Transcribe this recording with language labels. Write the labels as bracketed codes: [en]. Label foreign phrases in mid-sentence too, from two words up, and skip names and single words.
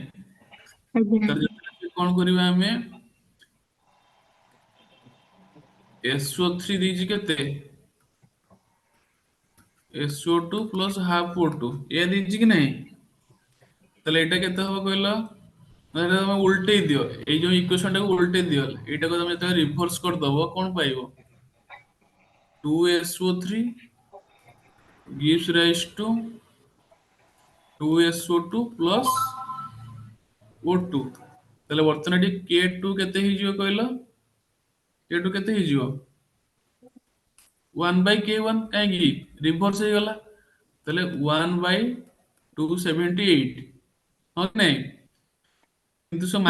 [or] ଆଜ୍ଞା ତାର ଯେତେବେଳେ କଣ କରିବା ଆମେ SO3 ଦେଇଛି କେତେ [en] SO2 plus half O2 [or] ଏ ଦେଇଛି କି ନାହିଁ ତାହେଲେ ଏଇଟା କେତେ ହବ କହିଲ ମାନେ ଏଇଟା ତମେ ଉଲଟେଇ ଦିଅ ଏଇ ଯୋଉ ଇକ୍ୱେସନ ଟାକୁ ଉଲଟେଇ ଦିଅ ଏଇଟାକୁ ତମେ ଯେତେବେଳେ ରିଭର୍ସ କରିଦବ କଣ ପାଇବ [en] 2SO3 gives rise to 2SO2 plus O2 [or] ତାହେଲେ ବର୍ତ୍ତମାନ ଏଠି K2 କେତେ ହେଇଯିବ କହିଲ K2 କେତେ ହେଇଯିବ 1 by K1 କାହିଁକି ରିଭର୍ସ ହେଇଗଲା ତାହେଲେ 1 by 278 ହଁ କି ନାଇଁ କିନ୍ତୁ ସେ